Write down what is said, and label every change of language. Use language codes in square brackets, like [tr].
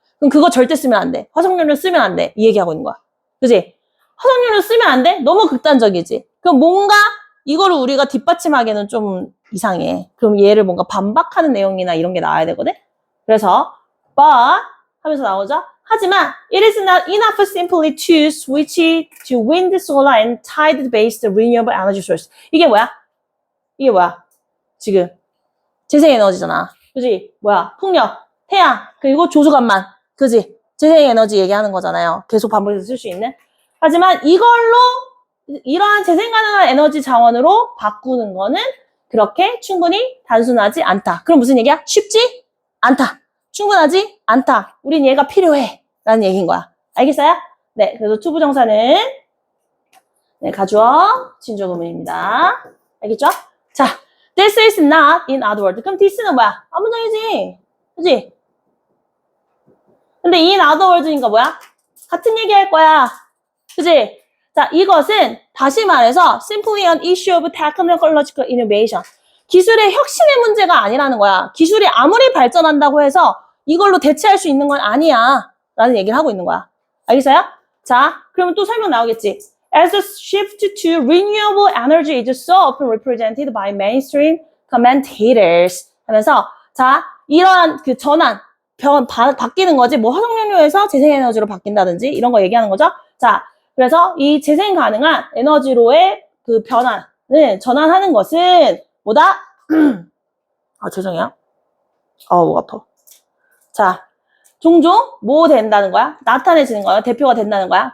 [ko] 그럼 그거 절대 쓰면 안 돼. 화석연료 쓰면 안 돼. 이 얘기하고 있는 거야. 그지? 화석연료 쓰면 안 돼? 너무 극단적이지? 그럼 뭔가 이거를 우리가 뒷받침하기에는 좀 이상해. 그럼 얘를 뭔가 반박하는 내용이나 이런 게 나와야 되거든? 그래서 but 하면서 나오죠? [en] 하지만 it is not enough simply to switch to wind, solar, and tide-based renewable energy source. [ko] 이게 뭐야? 지금 재생에너지잖아. 그지? 풍력, 태양, 그리고 조수간만. 그지? 재생에너지 얘기하는 거잖아요. 계속 반복해서 쓸 수 있는. 하지만 이걸로 이러한 재생 가능한 에너지 자원으로 바꾸는 거는 그렇게 충분히 단순하지 않다. 그럼 무슨 얘기야? 쉽지 않다. 충분하지 않다. 우린 얘가 필요해. 라는 얘기인 거야. 알겠어요? 네, 그래서 투부정사는 네, 가주어, 진조구문입니다. 알겠죠? [en] 자, this is not in other words. [ko] 그럼 this는 뭐야? 문장이지. 그치? 근데 in other words 니까 뭐야? 같은 얘기 할 거야. 그치? [en] 자, 이것은 다시 말해서 simply an issue of technological innovation. [ko] 기술의 혁신의 문제가 아니라는 거야. 기술이 아무리 발전한다고 해서 이걸로 대체할 수 있는 건 아니야. 라는 얘기를 하고 있는 거야. 알겠어요? 자, 그러면 또 설명 나오겠지. [en] As the shift to renewable energy is so often represented by mainstream commentators. [ko] 하면서, 자, 이러한 그 전환, 바뀌는 거지. 화석연료에서 재생에너지로 바뀐다든지 이런 거 얘기하는 거죠. 자, 그래서 이 재생 가능한 에너지로의 그 변화는, 전환하는 것은 뭐다? 죄송해요. 목 아파. 자, 종종 뭐 된다는 거야? 나타내지는 거야. 대표가 된다는 거야.